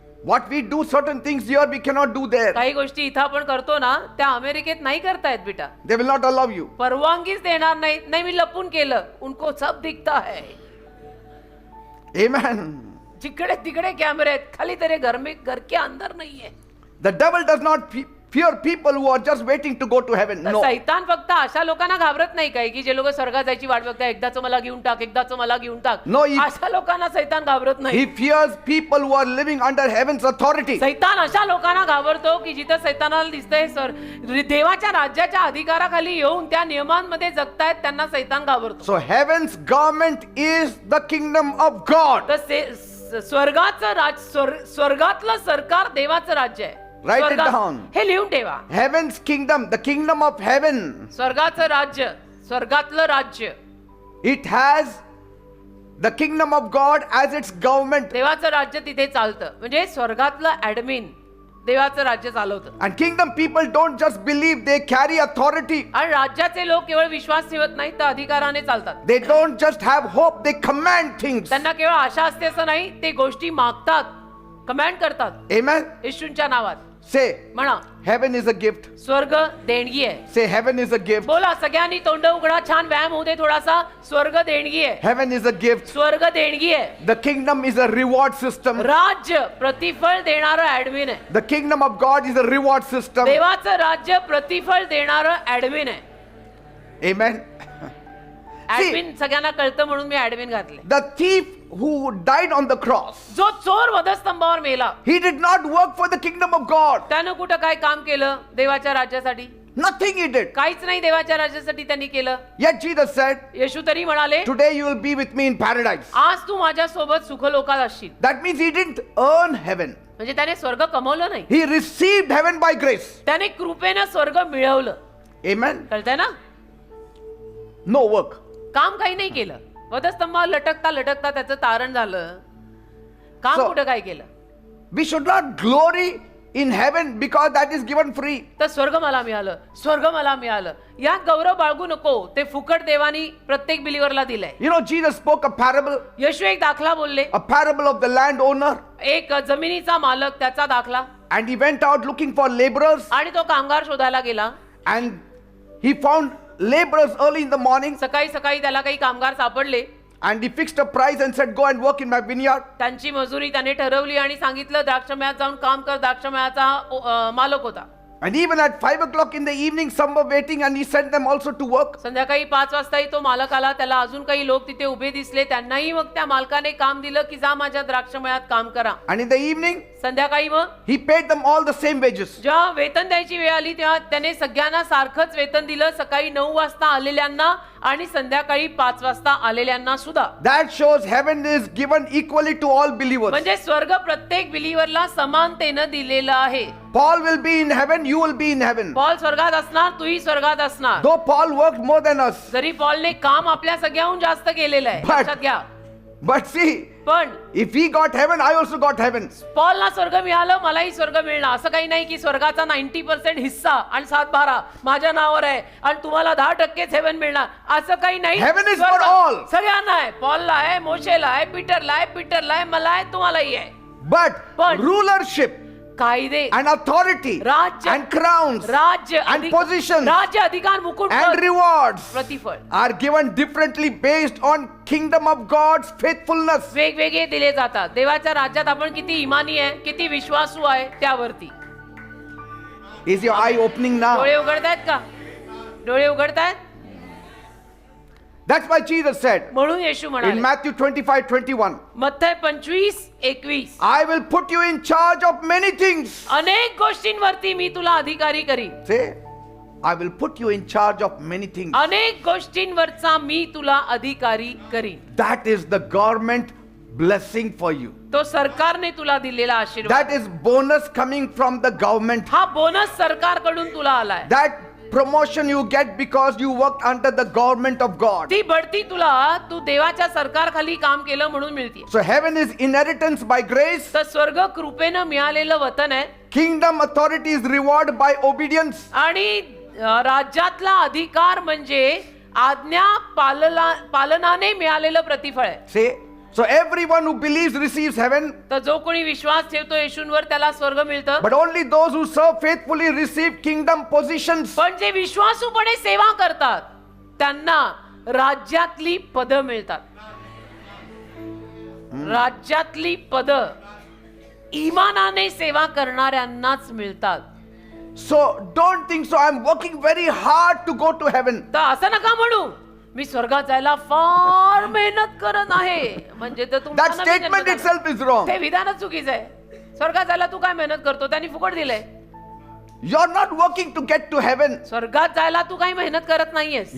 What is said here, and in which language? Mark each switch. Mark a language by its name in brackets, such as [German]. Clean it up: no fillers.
[English] What we do certain things here we cannot do there. [Marathi] काही गोष्टी इथं आपण करतो ना त्या अमेरिकेत नाही करतायत बेटा. [English] They will not allow you. [Marathi] परवानगीच देणार नाही. नाही मी लपून केलं, [Hindi] उनको सब दिखता है. [English] Amen. [Marathi] जिकडे तिकडे कॅमेरे आहेत, खाली [Hindi] तेरे घर में घर के अंदर नहीं है. [English] The devil does not fear people who are just waiting to go to heaven. [Marathi] तर [English] No. [Marathi] सैतान फक्त अशा लोकांना घाबरत नाही काय की जे लोक स्वर्गात जायची वाट बघतात, एकदाच मला घेऊन टाक, एकदाच मला घेऊन टाक. [English] No, [Marathi] अशा लोकांना सैतान घाबरत नाही. [English] He fears people who are living under heaven's authority. [Marathi] सैतान अशा लोकांना घाबरतो की जिथं सैतानाला दिसतंय देवाच्या राज्याच्या अधिकाराखाली येऊन त्या नियमांमध्ये जगतायत त्यांना सैतान घाबरतो. [English] So heaven's government is the kingdom of God. [Marathi] तर स्वर्गातलं सरकार देवाचं राज्य आहे. [English] Write it [Marathi] स्वर्गात- [English] down. [Marathi] हे लिहून ठेवा. [English] Heaven's kingdom, the kingdom of heaven. [Marathi] स्वर्गाचं राज्य, स्वर्गातलं राज्य, [English] It has the kingdom of God as its government. [Marathi] देवाचं राज्य तिथे चालतं. म्हणजे स्वर्गातलं ऍडमिन देवाचं राज्य चालवतं. [English] And kingdom people don't just believe, they carry authority. [Marathi] आणि राज्याचे लोक केवळ विश्वास ठेवत नाहीत तर अधिकाराने चालतात. [English] They don't just have hope, they command things. [Marathi] त्यांना केवळ आशा असते असं नाही, ते गोष्टी मागतात, कमांड करतात. [English] Amen. [Marathi] येशूंच्या नावात [English] Say, [Marathi] म्हणा [English] heaven is a gift. [Marathi] स्वर्ग देणगी आहे. [English] Say, heaven is a gift. [Marathi] बोला सगळ्यांनी तोंड उघडा, छान व्यायाम होऊ दे थोडासा. स्वर्ग देणगी आहे. [English] Heaven is a gift. [Marathi] स्वर्ग देणगी आहे. [English] The kingdom is a reward system. [Marathi] राज्य प्रतिफळ देणारं ऍडमिन आहे. [English] The kingdom of God is a reward system. [Marathi] देवाचं राज्य प्रतिफळ देणारं ऍडमिन आहे. [English] Amen. [Marathi] ऍडमिन सगळ्यांना कळतं म्हणून मी ऍडमिन घातले. [English] The thief who died on the cross, [Marathi] जो चोर वधस्तंभावर मेला, [English] he did not work for the kingdom of God. [Marathi] त्यानं कुठं काय काम केलं देवाच्या राज्यासाठी? [English] Nothing he did. [Marathi] काहीच नाही देवाच्या राज्यासाठी त्यांनी केलं. [English] Yet Jesus said, [Marathi] येशू तरी म्हणाले, [English] today you will be with me in paradise. [Marathi] आज तू माझ्या सोबत सुखलोकात असशील. [English] That means he didn't earn heaven. [Marathi] म्हणजे त्याने स्वर्ग कमवलं नाही, [English] He received heaven by grace. [Marathi] त्याने कृपेनं स्वर्ग मिळवलं. [English] Amen. [Marathi] कळतंय ना? No work. काम काही नाही केलं. वधस्तंभावर लटकता लटकता त्याचं तारण झालं. काम [English] So- [Marathi] कुठं काय केलं? [English] We should not glory in heaven because that is given free. [Marathi] तर स्वर्ग मला मिळालं, स्वर्ग मला मिळालं, यात गौरव बाळगू नको. ते फुकट देवानी प्रत्येक बिलीवरला दिलंय. [English] You know, Jesus spoke a parable, [Marathi] येशू एक दाखला बोलले. [English] a parable of the landowner, [Marathi] एक जमिनीचा मालक, त्याचा दाखला. [English] and he went out looking for laborers, [Marathi] आणि तो कामगार शोधायला गेला. [English] and he found laborers early in the morning, [Marathi] सकाळी सकाळी त्याला काही कामगार सापडले. [English] And he fixed a price and said, go and work in my vineyard. [Marathi] त्यांची मजुरी त्याने ठरवली आणि सांगितलं द्राक्षमळ्यात जाऊन काम कर. द्राक्षमळ्याचा मालक होता. [English] And even at 5 o'clock in the evening, some were waiting and he sent them also to work. [Marathi] संध्याकाळी 5 वाजताही तो मालक आला. त्याला अजून काही लोक तिथे उभे दिसले. त्यांनाही मग त्या मालकाने काम दिलं की जा माझ्या द्राक्षमळ्यात काम करा. [English] And in the evening, [Marathi] संध्याकाळी मग [English] he paid them all the same wages. [Marathi] जेव्हा वेतन द्यायची वेळ आली तेव्हा त्याने सगळ्यांना सारखंच वेतन दिलं. सकाळी 9 वाजता आलेल्यांना आणि संध्याकाळी 5 वाजता आलेल्यांना सुद्धा. [English] That shows heaven is given equally to all believers. [Marathi] म्हणजे स्वर्ग प्रत्येक बिलीव्हरला समानतेनं दिलेला आहे. [English] Paul will be in heaven, you will be in heaven. [Marathi] Paul स्वर्गात असणार, तूही स्वर्गात असणार. [English] Though Paul worked more than us. [Marathi] जरी पॉलने काम आपल्या सगळ्याहून जास्त केलेलं आहे, [English] But- [Marathi] लक्षात घ्या. [English] But see, [Marathi] पण [English] if he got heaven, I also got heaven. [Marathi] पॉलला स्वर्ग मिळालं, मलाही स्वर्ग मिळणार. असं काही नाही की स्वर्गाचा 90% हिस्सा आणि 7-12 माझ्या नावावर आहे आणि तुम्हाला 10%च हेवन मिळणार, असं काही नाही. [English] Heaven is for [Marathi] स्वर्ग [English] all. [Marathi] सगळ्यांना आहे. पॉलला आहे, मोशेला आहे, पीटरला आहे, मला आहे, तुम्हालाही आहे. [English] But rulership [Marathi] कायदे [English] and authority [Marathi] राज्य [English] and crowns [Marathi] राज्य [English] and positions [Marathi] राज्य अधिकार मुकुट [English] and rewards [Marathi] प्रतिफळ [English] are given differently based on kingdom of God's faithfulness. [Marathi] वेगवेगळे दिले जातात. देवाच्या राज्यात आपण किती इमानी आहे, किती विश्वासू आहे त्यावरती. [English] Is your eye opening now? [Marathi] डोळे उघडतायत का? डोळे उघडतायत? [English] That's why Jesus said [Marathi] म्हणून येशू [English] in [Marathi] म्हणाले [English] Matthew 25:21, [Marathi] मत्थय 25:21 [English] I will put you in charge of many things. [Marathi] अनेक गोष्टींवरती मी तुला अधिकारी करीन. [English] Say, I will put you in charge of many things. [Marathi] अनेक गोष्टींवरचा मी तुला अधिकारी करीन. [English] That is the government blessing for you. [Marathi] तो सरकारने तुला दिलेला आशीर्वाद. [English] That is bonus coming from the government. [Marathi] हा बोनस सरकारकडून तुला आलाय. [English] That promotion you get because you worked under the government of God. [Marathi] ती बढती तुला तू देवाच्या सरकारखाली काम केलं म्हणून मिळते. [English] So heaven is inheritance by grace. [Marathi] तर स्वर्ग कृपेनं मिळालेलं वतन आहे [English] Kingdom authority is reward by obedience. [Marathi] आणि राज्यातला अधिकार म्हणजे आज्ञा पालनाने मिळालेलं प्रतिफळ आहे. [English] Say, so everyone who believes receives heaven, [Marathi] तर जो कोणी विश्वास ठेवतो येशूंवर त्याला स्वर्ग मिळतं. [English] but only those who serve faithfully receive kingdom positions. [Marathi] पण जे विश्वासूपणे सेवा करतात त्यांना राज्यातली पद मिळतात. राज्यातली पद इमानाने सेवा करणाऱ्यांनाच मिळतात. [English] So don't think so. I'm working very hard to go to heaven. [Marathi] तर असं नका म्हणू मी स्वर्गात जायला फार मेहनत करत आहे. म्हणजे तर [English] That [Marathi] तुमचा नवीन जन्म [English] statement [Marathi] झाला. [English] itself is wrong. [Marathi] ते विधानच चुकीचं आहे. स्वर्गात जायला तू काय मेहनत करतो, त्यांनी फुकट दिलंय. [English] You're not working to get to heaven. [Marathi] स्वर्गात जायला तू काही मेहनत करत नाहीयेस.